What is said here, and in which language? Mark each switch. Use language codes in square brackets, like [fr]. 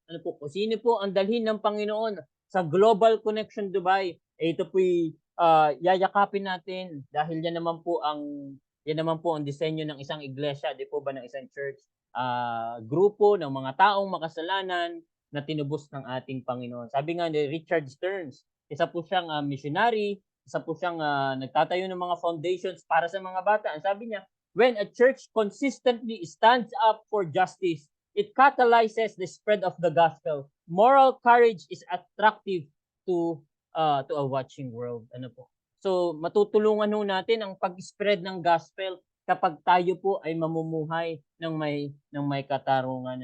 [tl] Ano po, kung sino po ang dalhin ng Panginoon sa Global Connection Dubai, ito po'y yayakapin natin dahil yan naman po ang disenyo ng isang iglesia, di po ba, ng isang church, grupo ng mga taong makasalanan na tinubos ng ating Panginoon. Sabi nga ni Richard Stearns, isa po siyang missionary, isa po siyang nagtatayo ng mga foundations para sa mga bata. Ang sabi niya, [en] when a church consistently stands up for justice, it catalyzes the spread of the gospel. Moral courage is attractive to a watching world. [tl] Ano po? So matutulungan ho natin ang pag-spread ng gospel kapag tayo po ay mamumuhay ng may katarungan.